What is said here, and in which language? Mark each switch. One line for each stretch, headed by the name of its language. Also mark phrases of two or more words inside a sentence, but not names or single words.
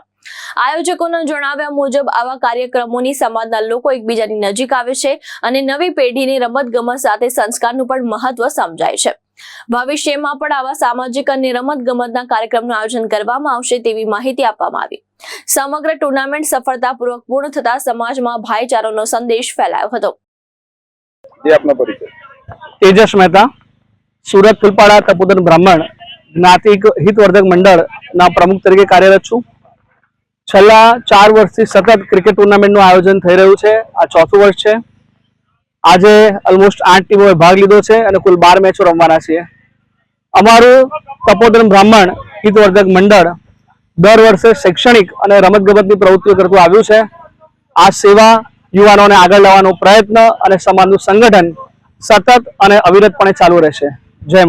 Gujarati: આયોજકોના જણાવ્યા મુજબ આવા કાર્યક્રમોની સમાજના લોકો એકબીજાની નજીક આવે છે અને નવી પેઢીને રમતગમત સાથે સંસ્કારનું પણ મહત્વ સમજાય છે। ભવિષ્યમાં પણ આવા સામાજિક અને રમતગમતના કાર્યક્રમનું આયોજન કરવામાં આવશે તેવી માહિતી આપવામાં આવી। સમગ્ર ટુર્નામેન્ટ સફળતાપૂર્વક પૂર્ણ થતા સમાજમાં ભાઈચારાનો સંદેશ ફેલાયો હતો। તેજસ મહેતા, સુરત ફૂલપાડા તપોધન બ્રાહ્મણ જ્ઞાતિ હિતવર્ધક મંડળ પ્રમુખ તરીકે કાર્યરત છું। છેલ્લા 4 વર્ષથી સતત ક્રિકેટ ટુર્નામેન્ટનું આયોજન થઈ રહ્યું છે। આ ચોથું વર્ષ છે। આજે ઓલમોસ્ટ 8 ટીમોએ ભાગ લીધો છે અને કુલ 12 મેચો રમવાના છે। અમારું તપોધન બ્રાહ્મણ હિતવર્ધક મંડળ દર વર્ષે શૈક્ષણિક અને રમતગમતની પ્રવૃત્તિઓ કરતું આવ્યું છે। આ સેવા યુવાનોને આગળ લાવવાનો પ્રયત્ન અને સમાજનું સંગઠન સતત અને અવિરતપણે ચાલુ રહેશે।